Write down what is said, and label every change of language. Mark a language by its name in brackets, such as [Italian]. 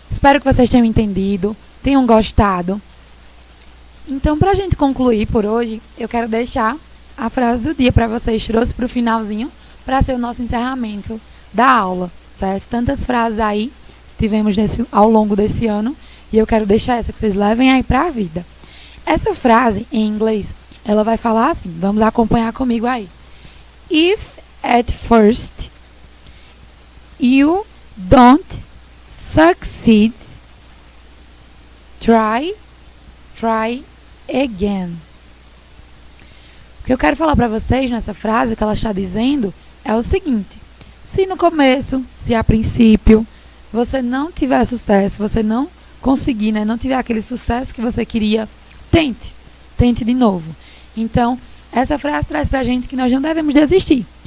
[Portuguese] Espero que vocês tenham entendido, tenham gostado. Então, para a gente concluir por hoje, eu quero deixar a frase do dia para vocês. Trouxe para o finalzinho, para ser o nosso encerramento da aula, certo? Tantas frases aí tivemos ao longo desse ano, e eu quero deixar essa que vocês levem aí para a vida. Essa frase, em inglês, ela vai falar assim, vamos acompanhar comigo aí. [English] If at first you don't succeed, try again. [Portuguese] O que eu quero falar para vocês nessa frase, que ela está dizendo, é o seguinte: se no começo, se a princípio, você não tiver sucesso, você não conseguir, né, não tiver aquele sucesso que você queria, tente de novo. Então, essa frase traz pra gente que nós não devemos desistir.